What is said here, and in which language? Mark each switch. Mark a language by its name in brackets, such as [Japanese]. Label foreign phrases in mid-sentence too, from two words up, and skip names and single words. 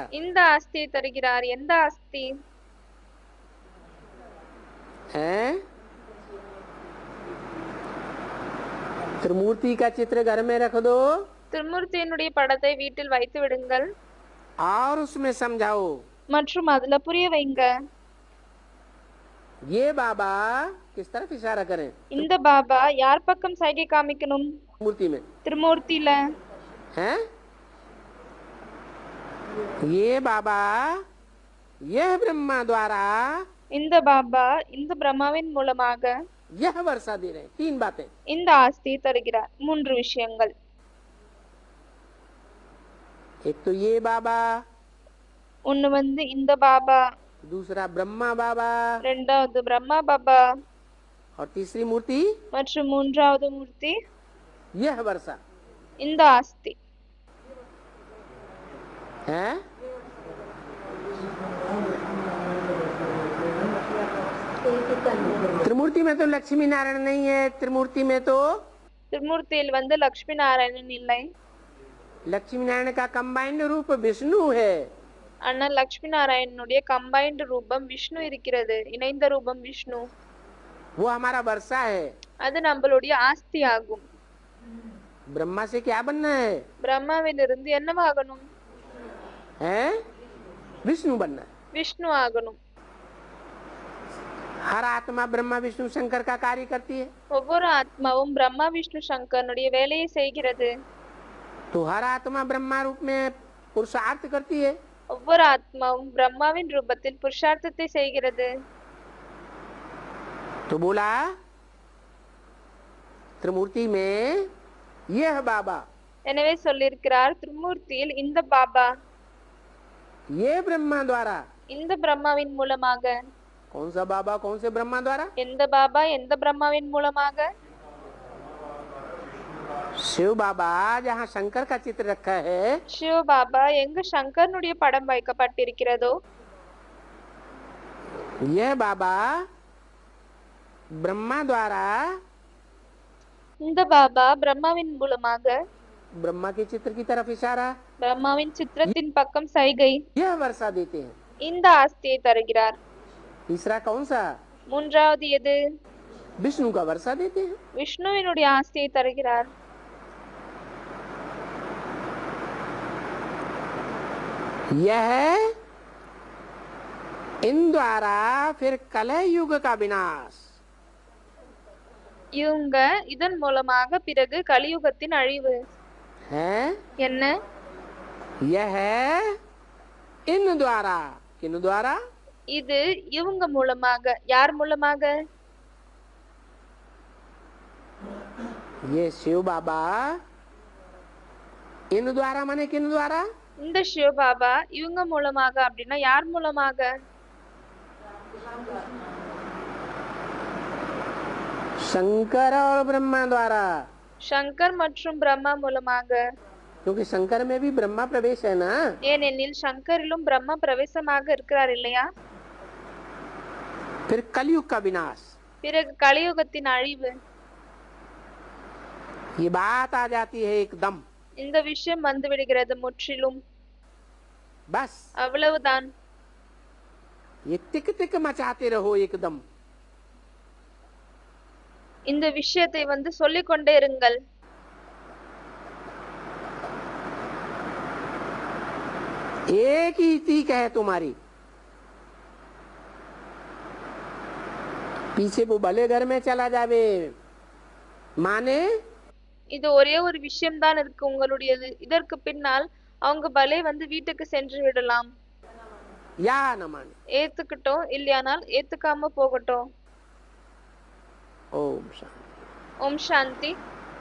[Tamil] இந்த ஆஸ்தியை தருகிறார்। எந்த ஆஸ்தி? [Hindi] है? त्रिमूर्ति का चित्र घर में रख दो [Tamil] திருமூர்த்தியினுடைய படத்தை வீட்டில் வைத்து விடுங்கள்। [Hindi] और उसमें समझाओ। [Tamil] மற்றும் அதுல புரிய வைங்க। [Hindi] ये बाबा किस तरफ इशारा करें? [Tamil] இந்த பாபா யார் பக்கம் சைகை காமிக்கணும்? [Hindi] मूर्ति में। [Tamil] திருமூர்த்தியில। [Hindi] हैं? ये बाबा यह ब्रह्मा द्वारा [Tamil] இந்த பாபா இந்த பிரம்மாவின் மூலமாக [Hindi] यह वर्षा दे रहे हैं। 3 बातें। [Tamil] இந்த ஆஸ்தியை தருகிறார்। 3 விஷயங்கள்। [Hindi] एक तो ये बाबा, [Tamil] ஒன்னு இந்த பாபா, [Hindi] दूसरा ब्रह्मा बाबा, [Tamil] இரண்டாவது பிரம்மா பாபா, [Hindi] और तीसरी मूर्ति [Tamil] மற்றும் மூன்றாவது மூர்த்தி [Hindi] यह वर्षा [Tamil] இந்த ஆஸ்தி। [Hindi] है? त्रिमूर्ति में तो लक्ष्मी नारायण नहीं है। त्रिमूर्ति में तो [Tamil] திருமூர்த்தியில் லட்சுமி நாராயணன் இல்லை। [Hindi] लक्ष्मी नारायण का कंबाइंड रूप विष्णु है। [Tamil] ஆனா லட்சுமி நாராயணனுடைய கம்பைன்ட் ரூபம் விஷ்ணு இருக்கிறது। இணைந்த ரூபம் விஷ்ணு। [Hindi] वो हमारा वर्षा है। [Tamil] அது நம்மளுடைய ஆஸ்தி ஆகும்। [Hindi] ब्रह्मा से क्या बनना है? [Tamil] பிரம்மாவிலிருந்து என்னவாகணும்? [Hindi] है? विष्णु बनना है। [Tamil] விஷ்ணு ஆகணும்। [Hindi] हर आत्मा ब्रह्मा विष्णु शंकर का कार्य करती है। [Tamil] ஒவ்வொரு ஆத்மாவும் பிரம்மா விஷ்ணு சங்கரனுடைய வேலையை செய்கிறது। [Hindi] तो हर आत्मा ब्रह्मा रूप में पुरुषार्थ करती है। [Tamil] ஒவ்வொரு ஆத்மாவும் பிரம்மாவின் ரூபத்தில் புருஷார்த்தத்தை செய்கிறது। [Hindi] तो बोला त्रिमूर्ति में यह बाबा, [Tamil] எனவே சொல்லியிருக்கிறார் திருமூர்த்தியில் இந்த பாபா, [Hindi] ये ब्रह्मा द्वारा, [Tamil] இந்த பிரம்மாவின் மூலமாக. [Hindi] कौन सा बाबा कौन से ब्रह्मा द्वारा? [Tamil] எந்த பாபா எந்த பிரம்மாவின் மூலமாக? [Hindi] शिव बाबा जहाँ शंकर का चित्र रखा है, [Tamil] சிவ பாபா எங்கு சங்கரனுடைய படம் வைக்கப்பட்டிருக்கிறதோ, [Hindi] यह बाबा ब्रह्मा द्वारा [Tamil] இந்த பாபா பிரம்மாவின் மூலமாக, [Hindi] ब्रह्मा के चित्र की तरफ इशारा, [Tamil] பிரம்மாவின் சித்திரத்தின் பக்கம் சைகை, [Hindi] यह वर्षा देते हैं। [Tamil] இந்த ஆஸ்தியை தருகிறார். [Hindi] तीसरा कौन सा? [Tamil] மூன்றாவது எது? [Hindi] विष्णु का वर्षा देते हैं। [Tamil] விஷ்ணுவினுடைய ஆஸ்தியை தருகிறார். [Hindi] यह इन द्वारा फिर कलह युग का विनाश, [Tamil] இவங்க இதன் மூலமாக பிறகு கலியுகத்தின் அழிவு. [Hindi] है [Tamil] என்ன? [Hindi] यह इन द्वारा, किन द्वारा? [Tamil] இது இவங்க மூலமாக. யார் மூலமாக? [Hindi] ये शिव बाबा इन द्वारा माने किन द्वारा? [Tamil] இந்த சிவ பாபா இவங்க மூலமாக அப்படின்னா யார் மூலமாக? [Hindi] शंकर और ब्रह्मा द्वारा, [Tamil] சங்கர் மற்றும் பிரம்மா மூலமாக. [Hindi] क्योंकि शंकर में भी ब्रह्मा प्रवेश है ना। [Tamil] ஏனெனில் சங்கரிலும் பிரம்மா பிரவேசமாக இருக்கிறார் இல்லையா? [Hindi] फिर कलयुग का विनाश, [Tamil] பிறகு கலியுகத்தின் அழிவு. [Hindi] ये बात आ जाती है एकदम, [Tamil] இந்த விஷயம் வந்து விடுகிறது முற்றிலும். [Hindi] बस [Tamil] அவ்வளவுதான். [Hindi] ये टिक टिक मचाते रहो एकदम। [Tamil] இந்த விஷயத்தை வந்து சொல்லிக் கொண்டே இருங்கள். [Hindi] एक ही तीक है तुम्हारी, पीछे वो भले घर में चला जावे, माने [Tamil] இது ஒரே ஒரு விஷயம்தான் இருக்கு உங்களுடையது. இதற்கு பின்னால் அவங்க பலே வந்து வீட்டுக்கு சென்று விடலாம். [Hindi] या न माने। [Tamil] ஏத்துக்கிட்டோம், இல்லையானால் ஏத்துக்காம போகட்டும். [Hindi] ओम शांति। [Tamil] ஓம் சாந்தி.